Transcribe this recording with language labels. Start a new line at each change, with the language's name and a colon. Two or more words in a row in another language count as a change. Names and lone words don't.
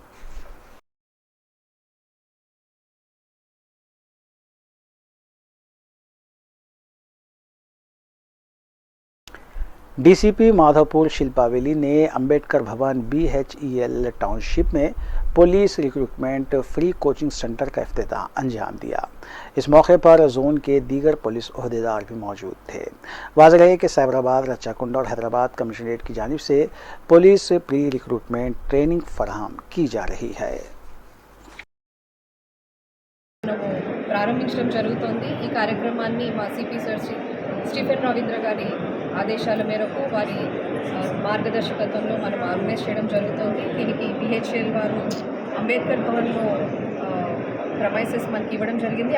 Urdu: ڈی سی پی مادھوپور شلپا ویلی نے امبیڈکر بھون BHEL ٹاؤن شپ میں
English: police recruitment free coaching center
Urdu: کا افتتاح انجام دیا۔ اس موقع پر زون کے دیگر پولیس عہدیدار بھی موجود تھے۔ واضح رہے کہ سائبر آباد، رچا کنڈ اور حیدرآباد کمشنریٹ کی جانب سے
English: police pre-recruitment training
Urdu: فراہم کی جا رہی ہے۔
Telugu: ప్రారంభించడం జరుగుతోంది। ఈ కార్యక్రమాన్ని మా
English: CP sir
Telugu: స్టీఫెన్ రవీంద్ర గారి ఆదేశాల మేరకు వారి మార్గదర్శకత్వంలో మనం ఆర్గనైజ్ చేయడం జరుగుతోంది। దీనికి BHEL వారు అంబేద్కర్ భవన్లో ప్రమైసెస్ మనకి ఇవ్వడం జరిగింది।